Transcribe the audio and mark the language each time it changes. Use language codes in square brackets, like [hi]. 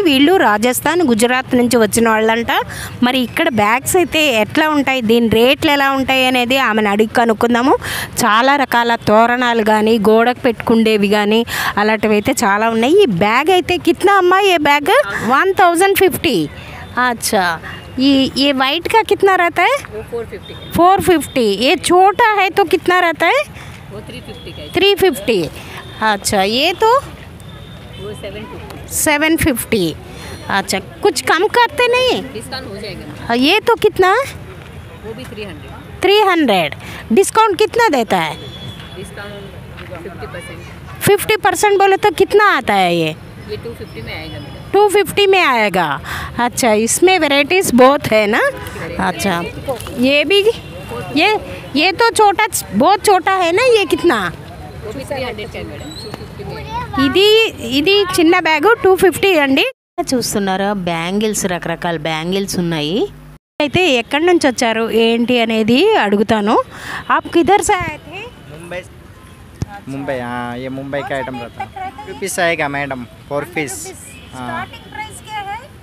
[te] వీళ్ళు రాజస్థాన్, గుజరాత్ నుంచి వచ్చిన వాళ్ళంట. మరి ఇక్కడ బ్యాగ్స్ అయితే ఎట్లా ఉంటాయి, దీని రేట్లు ఎలా ఉంటాయి అనేది ఆమెను అడిగి కనుక్కుందాము. చాలా రకాల తోరణాలు కానీ, గోడకు పెట్టుకుండేవి కానీ అలాంటివి అయితే చాలా ఉన్నాయి. ఈ బ్యాగ్ అయితే కిतना అమ్మా ఏ బ్యాగ్? [hi] 1050. अच्छा, ये वाइट का कितना रहता है? 450. ये छोटा है तो कितना रहता है? वो 350. अच्छा, ये तो 750. अच्छा, कुछ कम करते नहीं? डिस्काउंट हो जाएगा. ये तो कितना? वो भी 300. 300. डिस्काउंट कितना देता है? डिस्काउंट 50%. 50% बोले तो कितना आता है ये? 250 में आएगा मैडम. 250 में आएगा. अच्छा, इसमें वैरायटीज बहुत है ना. अच्छा, ये भी ये तो छोटा, बहुत छोटा है ना. ये कितना? वो भी 300 का है मैडम. 250 में. [te] ఇది చిన్న బ్యాగు 250 అండి. చూస్తున్నారా బ్యాంగిల్స్, రకరకాల బ్యాంగిల్స్ ఉన్నాయి. అయితే ఎక్కడి నుంచి వచ్చారు ఏంటి అనేది అడుగుతాను. [hi] आप किधर से आए थे? मुंबई. हाँ, ये मुंबई का आइटम रहता है. ₹2 आएगा मैडम, 4 पीस. स्टार्टिंग प्राइस क्या है?